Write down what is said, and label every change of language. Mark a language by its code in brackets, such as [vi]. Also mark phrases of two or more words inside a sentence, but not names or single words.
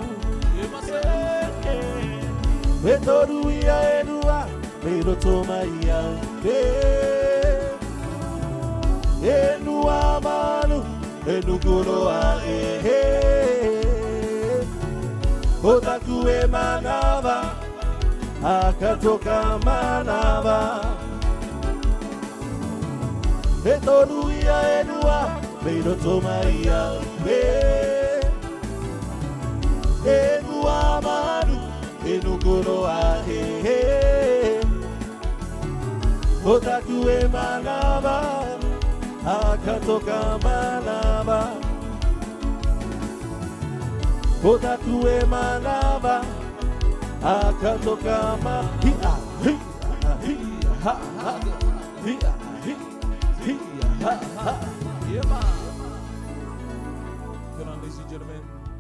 [rar] Etoru ia enua, Rarotonga ia enua manu, enukuroa Otaku e manava, akatoka manava. Etoru ia enua, Rarotonga ia enua manu, enukuroa Otaku e manava, akatoka manava. Otaku e manava, akatoka manava. [en] Good on, ladies and gentlemen.